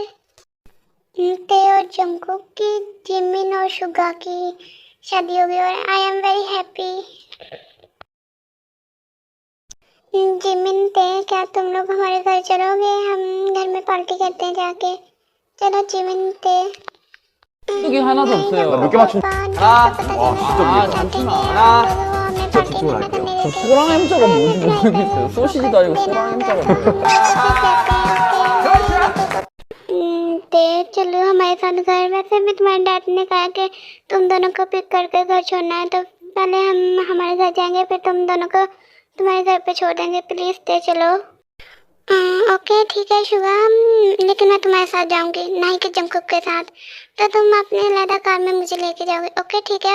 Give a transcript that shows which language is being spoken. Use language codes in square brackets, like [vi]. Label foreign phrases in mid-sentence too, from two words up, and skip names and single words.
[hi] ते और जंगकुक की, जिमिन और शुगा की शादी होगी, और [en] I am very happy. [hi] जिमिन ते, क्या तुम लोग हमारे घर चलोगे? हम घर में पार्टी करते हैं जाके। चलो जिमिन ते। [ko] 여기 하나도 없어요. 몇 개 맞춘? 하나. 와, 진짜 잠시만. 하나. 하나. 저 집중을 할게요. 저 소랑 햄자가 뭔지 모르겠어요. 소시지도 아니고 소랑 햄자가 뭐예요? [hi] ते चलो हमारे साथ घर, वैसे भी तुम्हारे डैड ने कहा कि तुम दोनों को पिक करके घर छोड़ना है, तो पहले हम हमारे घर जाएंगे, फिर तुम दोनों को तुम्हारे घर पे छोड़ देंगे, प्लीज़ ते चलो। ओके ठीक है शुगा, लेकिन मैं तुम्हारे साथ जाऊंगी, नहीं कि जंगकुक के साथ, तो तुम अपने अलग कार में मुझे लेके जाओगे, ओके ठीक है?